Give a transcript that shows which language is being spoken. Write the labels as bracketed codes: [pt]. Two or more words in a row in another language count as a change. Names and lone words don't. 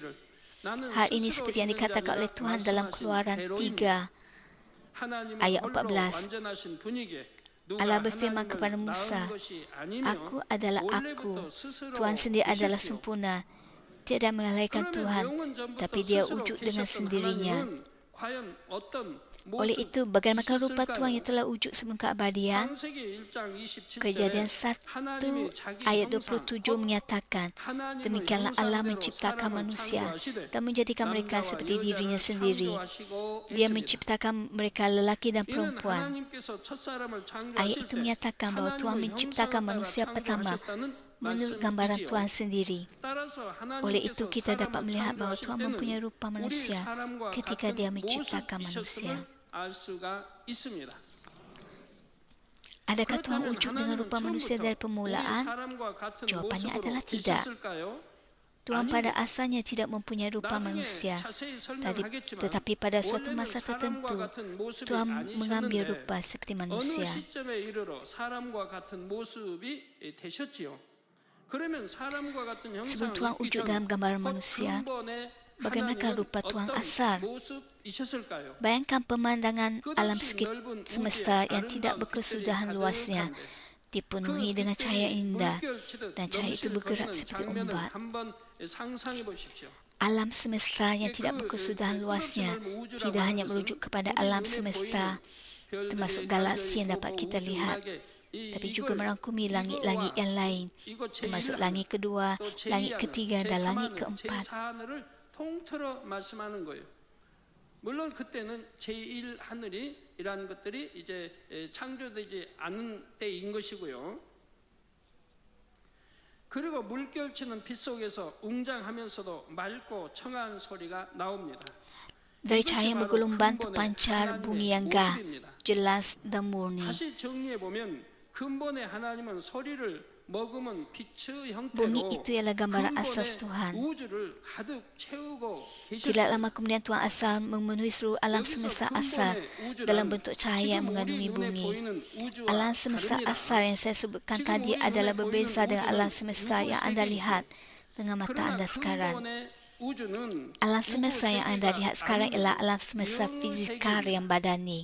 [ms] Hal ini seperti yang dikatakan oleh Tuhan dalam Keluaran 3 ayat 14. Allah berfirman kepada Musa, Aku adalah Aku. Tuhan sendiri adalah sempurna. Tiada mengalahkan Tuhan, tapi dia wujud dengan sendirinya. [ko] 과연 어떤 [ms] Oleh [ko] 모습 [ms] itu, bagaimanakah rupa [ko] 있었을까요? [ms] Tuhan yang telah wujud sebelum keabadian? [ko] 창세기 1장 27절에 [ms] Kejadian 1 [ko] 하나님이 자기 [ms] ayat [ko] 형상 [ms] 27 menyatakan, [ko] 하나님의 [ms] demikianlah Allah [ko] 형상대로 [ms] menciptakan [ko] 사람을 [ms] manusia [ko] 창조하시되 [ms] dan menjadikan mereka [ko] 남자와 [ms] seperti dirinya [ko] 여자를 [ms] sendiri. [ko] 창조하시고 [ms] Dia [ko] 했습니다. [ms] menciptakan mereka lelaki dan [ko] 이는 [ms] perempuan. [ko] 하나님께서 첫사람을 [ms] Ayat [ko] 창조하실 [ms] itu [ko] 때 [ms] menyatakan bahawa Tuhan [ko] 하나님의 [ms] menciptakan [ko] 형상을 [ms] manusia [ko] 따라 [ms] pertama [ko] 창조하셨다는 [ms] menurut gambaran [ko] 말씀이지요. [ms] Tuhan sendiri. [ko] 따라서 [ms] Oleh itu, [ko] 하나님께서 [ms] kita dapat [ko] 사람을 [ms] melihat bahawa [ko] 창조하실 [ms] Tuhan [ko] 때는 [ms] mempunyai rupa [ko] 우리 [ms] manusia [ko] 사람과 [ms] ketika [ko] 같은 [ms] Dia menciptakan manusia. [ko] 모습이셨음을 알 수가 있습니다. [ms] Adakah Tuhan [ko] 그렇다면 [ms] wujud dengan [ko] 하나님은 [ms] rupa manusia [ko] 처음부터 [ms] dari [ko] 우리 [ms] permulaan? [ko] 사람과 같은 [ms] Jawapannya [ko] 모습으로 [ms] adalah tidak. [ko] 계셨을까요? [ms] Tuhan [ko] 아닙니다. [ms] pada asalnya tidak mempunyai rupa [ko] 나중에 [ms] manusia. [ko] 자세히 설명하겠지만 [ms] Tetapi pada suatu [ko] 원래는 [ms] masa [ko] 사람과 [ms] tertentu, [ko] 같은 모습이 [ms] Tuhan mengambil [ko] 아니셨는데 [ms] rupa seperti [ko] 어느 [ms] manusia. [ko] 시점에 이르러 사람과 같은 모습이 되셨지요. 그러면 사람과 같은 [ms] Sebelum [ko] 형상을 [ms] Tuhan [ko] 입기 [ms] wujud [ko] 전 [ms] dalam gambaran [ko] 곧 [ms] manusia, [ko] 근본의 [ms] bagaimanakah [ko] 하나님은 [ms] rupa Tuhan [ko] 어떤 [ms] asal? [ko] 모습이셨을까요? [ms] Bayangkan pemandangan alam [ko] 끝없이 넓은 [ms] semesta [ko] 우주의 [ms] yang tidak [ko] 아름다운 [ms] berkesudahan [ko] 빛들이 [ms] luasnya, [ko] 가득한데 [ms] dipenuhi dengan [ko] 그 [ms] cahaya [ko] 빛들이 [ms] indah, [ko] 물결치듯 [ms] dan cahaya itu bergerak [ko] 넘실거리는 [ms] seperti [ko] 장면을 [ms] ombak. [ko] 한번 상상해 보십시오. [ms] Alam semesta yang tidak berkesudahan luasnya tidak hanya merujuk kepada alam semesta, termasuk galaksi yang dapat kita lihat, tapi juga merangkumi langit-langit yang lain, termasuk langit kedua, langit ketiga dan langit keempat. [ko] 제4하늘을 통틀어 말씀하는 거예요. 물론 그때는 제1 하늘이라는 것들이 이제 창조되지 않은 때인 것이고요. 그리고 물결치는 빛 속에서 웅장하면서도 맑고 청아한 소리가 나옵니다. [ms] Dari cahaya yang bergelombang terpancar bunyi yang gah, jelas dan murni. [ko] 다시 정리해 보면 근본의 하나님은 소리를 머금은 빛의 [ms] Bunyi [ko] 형태로 [ms] itu ialah gambaran asas [ko] 근본의 [ms] Tuhan. [ko] 우주를 가득 채우고 [ms] Tidak [ko] 계셨어요. [ms] lama kemudian Tuhan asal memenuhi seluruh alam semesta asal dalam bentuk cahaya yang mengandungi bumi. Alam semesta asal yang saya sebutkan tadi adalah berbeza dengan alam semesta yang anda lihat dengan mata anda sekarang. Alam semesta yang anda lihat sekarang ialah alam semesta fizikal yang badani.